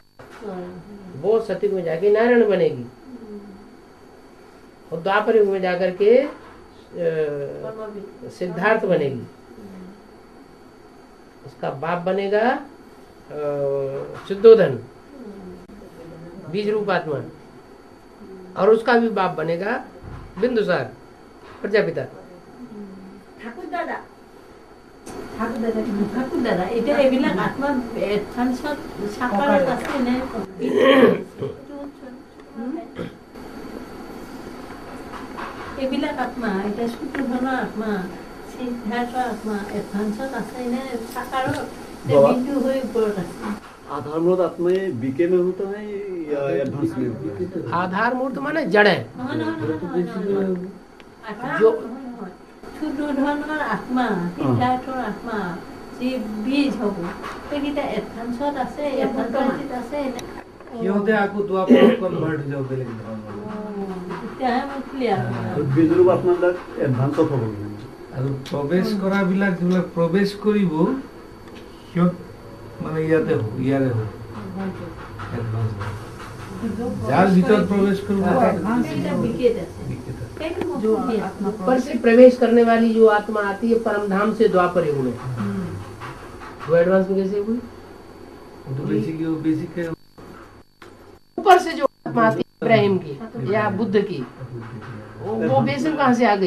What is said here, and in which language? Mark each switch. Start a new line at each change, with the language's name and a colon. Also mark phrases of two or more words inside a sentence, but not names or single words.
Hindi: वो सतयुग में जाके नारायण बनेगी और द्वापर युग में जाकर के सिद्धार्थ बनेगी। उसका बाप बनेगा शुद्धोधन बीज रूप आत्मा, और उसका भी बाप बनेगा बिंदुसार प्रजापिता।
Assamese: ঠাকুর দাদা ঠাকুৰ দাদা এতিয়া এইবিলাক আত্মা এডভান্সত সাকাৰত আছে নে? এইবিলাক আত্মা এতিয়া সূত্ৰধনৰ আত্মা, সিদ্ধাৰ্থ আত্মা এডভান্সত আছে নে সাকাৰত নে বিন্দু হৈ ওপৰত আছে?
Hindi: आधार मूर्त आत्माएं बीके में होता है या एडवांस में होता है? आधार मूर्त माने जड़ है।
Assamese: जो সূত্ৰধনৰ আত্মা, সিদ্ধাৰ্থৰ আত্মা, যি বীজ হ'ব সেইকেইটা এডভান্সত আছে, এডভান্সত আছে নে? সিহঁতে আকৌ দ্বাপৰত কনভাৰ্ট হৈ যাব বেলেগ ধৰণৰ। তেতিয়াহে মোৰ ক্লিয়াৰ
Hindi: तो बीज रूप आत्मा तक एडवांस हो गया।
Assamese: আৰু প্ৰৱেশ কৰাবিলাক যিবিলাক প্ৰৱেশ কৰিব সিহঁত মানে ইয়াতে হ'ব, ইয়াৰে হ'ব এডভান্স। যাৰ ভিতৰত প্ৰৱেশ কৰিব সেইকেইটা বিকেট আছে। বিকেট আছে। সেইটো মই
Hindi: जो
Assamese: সুধি আছোঁ।
Hindi: आत्मा ऊपर से प्रवेश करने वाली जो आत्मा आती है परम धाम से द्वापर युग में, वो एडवांस में कैसे हुई? वो तो बेसिक है। ऊपर से जो आत्मा आती है इब्राहिम की या बुद्ध की, वो बेसिक कहाँ से आ गई?